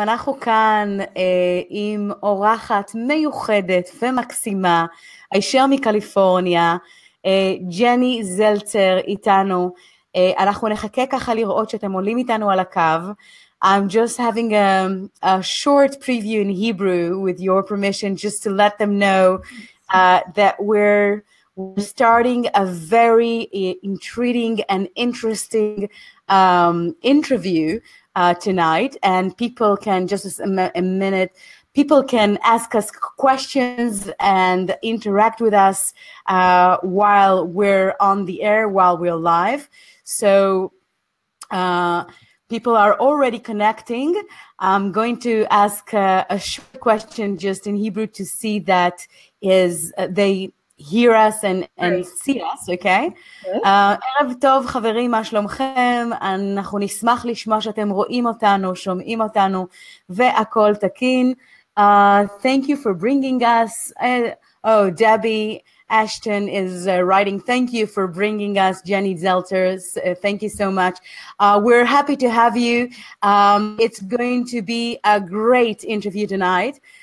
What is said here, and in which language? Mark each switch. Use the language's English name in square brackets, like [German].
[Hebrew] אנחנו כאן עם אורחת מיוחדת ומקסימה, הישר מקליפורניה, ג'ני זלצר איתנו. אנחנו נחכה ככה לראות שאתם עולים איתנו על הקו. [English] I'm just having a short preview in Hebrew with your permission, just to let them know that we're starting a very intriguing and interesting interview tonight, and people can just a minute. People can ask us questions and interact with us while we're on the air, while we're live. So people are already connecting. I'm going to ask a short question just in Hebrew to see that they hear us and see us, okay? [Hebrew] ערב טוב חברים, מה שלומכם? אנחנו נשמח לשמוע שאתם רואים אותנו, שומעים אותנו, והכל תקין. [English] Thank you for bringing us. Oh, Debbie Ashton is writing, thank you for bringing us Janie Seltzer. Thank you so much. We're happy to have you. It's going to be a great interview tonight.